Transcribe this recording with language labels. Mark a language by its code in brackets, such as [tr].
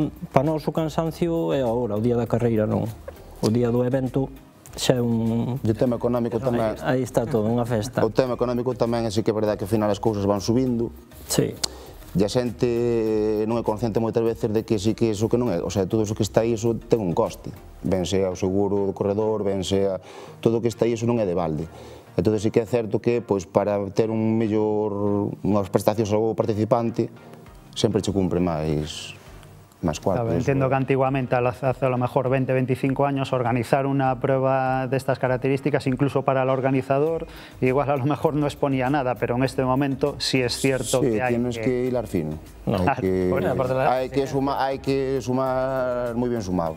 [gl] Para nós o cansancio é agora, o día da carreira non. O día do evento xa é un... O tema económico tamén... Aí está todo, unha festa. O tema económico tamén, así que é verdade que ao final as cousas van subindo. Sí. E a xente non é consciente moitas veces de que sí que iso que non é, [es] o sea, [gl] todo iso que está aí, iso ten un coste. Ben sea o seguro do corredor, ben sea... Todo o que está aí, iso non é de balde. Entón, sí que é certo que, pois, para ter unhas prestacións ao participante, sempre che cumpre máis cuartos. [es] Claro, entiendo que antiguamente, hace a lo mejor 20, 25 años, organizar una prueba de estas características, incluso para el organizador, igual a lo mejor no exponía nada, pero en este momento sí es cierto que hay tienes que hilar fino. Hay que sumar muy bien sumado.